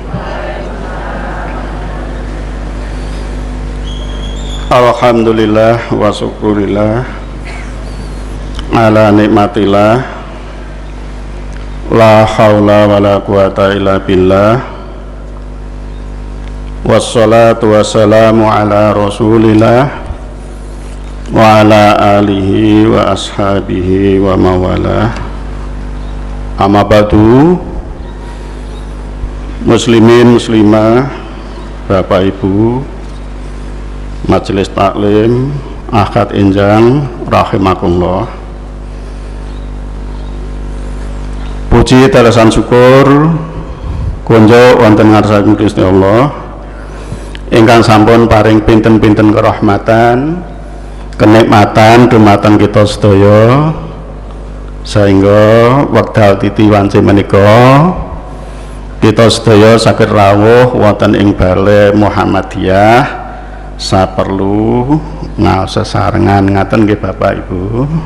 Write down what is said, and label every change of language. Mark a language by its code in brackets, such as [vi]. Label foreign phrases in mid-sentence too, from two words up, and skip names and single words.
[ar] الحمد لله والشكر لله على نعمة الله، لا حول ولا قوة إلا بالله، والصلاة والسلام على رسول الله وعلى آله وأصحابه ومن والاه. أما بعد, [id] muslimin muslimah, Bapak Ibu Majelis Taklim Akad Enjang rahimakumullah. [jv] Puji tarasan syukur kunjo wonten ngarsaken Gusti Allah ingkang sampun paring pinten-pinten kerahmatan kenikmatan dumateng kita sedaya, sehingga wekdal titi wanci menika kita sedaya saged rawuh wonten ing Balai Muhammadiyah saperlu ngaos sesarengan ngaten nggih Bapak Ibu.